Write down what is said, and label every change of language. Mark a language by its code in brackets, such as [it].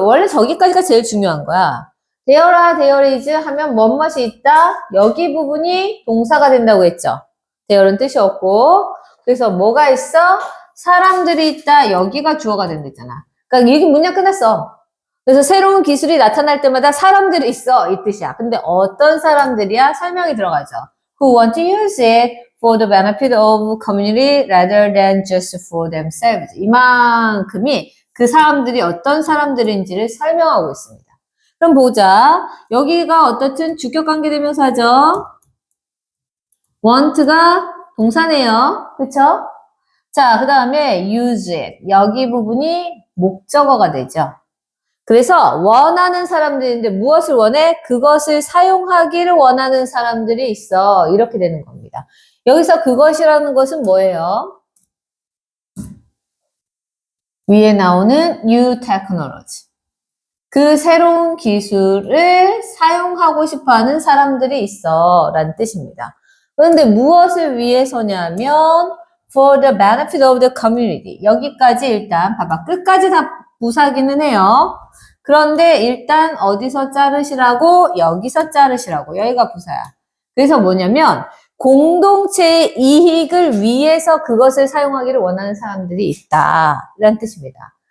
[ko] 원래 저기까지가 제일 중요한 거야. [en] there are, there is [ko] 하면 뭐뭇이 있다. 여기 부분이 동사가 된다고 했죠. there는 뜻이 없고. 그래서 뭐가 있어? 사람들이 있다. 여기가 주어가 된댔잖아. 그러니까 여기 문장 끝났어. 그래서 새로운 기술이 나타날 때마다 사람들이 있어. 이 뜻이야. 근데 어떤 사람들이야? 설명이 들어가죠. [en] Who want to use it for the benefit of community rather than just for themselves. [ko] 이만큼이 그 사람들이 어떤 사람들인지를 설명하고 있습니다. 그럼 보자. 여기가 어떻든 주격관계대명사죠. want가 동사네요. 그쵸? 자, 그 다음에 use it. 여기 부분이 목적어가 되죠. 그래서 원하는 사람들인데 무엇을 원해? 그것을 사용하기를 원하는 사람들이 있어. 이렇게 되는 겁니다. 여기서 그것이라는 것은 뭐예요? 위에 나오는 new technology. 그 새로운 기술을 사용하고 싶어하는 사람들이 있어 라는 뜻입니다. 그런데 무엇을 위해서냐면 [en] for the benefit of the community. [ko] 여기까지 일단 봐봐. 끝까지 다 부사기는 해요. 그런데 일단 어디서 자르시라고? 여기서 자르시라고. 여기가 부사야. 그래서 뭐냐면 공동체의 이익을 위해서 그것을 사용하기를 원하는 사람들이 있다. 이란 뜻입니다.